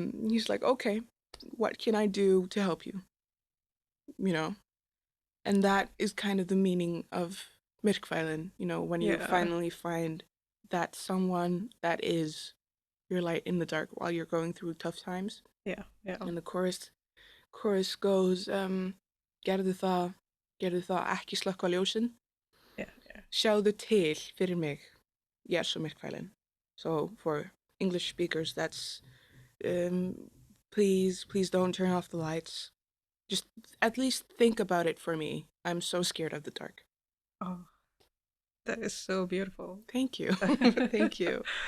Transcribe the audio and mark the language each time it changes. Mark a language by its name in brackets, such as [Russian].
[English] He's like, "Okay, what can I do to help you?" And that is kind of the meaning of Myrkfælin, when you finally find that someone that is your light in the dark while you're going through tough times. Yeah. And the chorus goes, [Icelandic] gerðu það ekki slökkva ljósin. [English] Yeah. [Icelandic] Sjáðu til fyrir mig, Jesú Myrkfælin. [English] So for English speakers, that's please don't turn off the lights. Just at least think about it for me. I'm so scared of the dark. Oh, that is so beautiful. Thank you. Thank you.